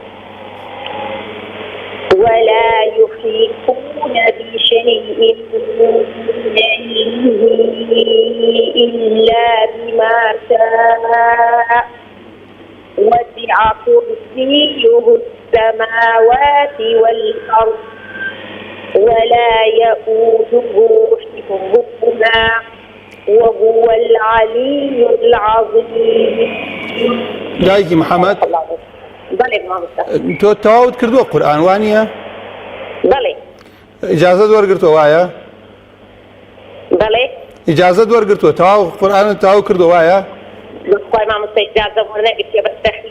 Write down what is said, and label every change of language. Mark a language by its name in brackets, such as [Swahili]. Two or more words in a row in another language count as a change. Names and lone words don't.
[Arabic] ولا يحيطون بشيء من علمه إلا بما شاء. وسع كرسيه السماوات والأرض ولا يؤوده حفظهما وهو العلي العظيم. [Central Kurdish] دایکی محەممەد بەڵێ مامۆستا. تۆ تەواوت کردووە قورئان وانییە؟ بەڵێ. ئیجازەت وەرگرتووە وایە؟ بەڵێ. ئیجازەت وەرگرتووە تەواو قورئانت تەواو کردووە وایە؟ بخوای مامۆستا ئیجازە وەرنەگرتووە بە تەخمینە.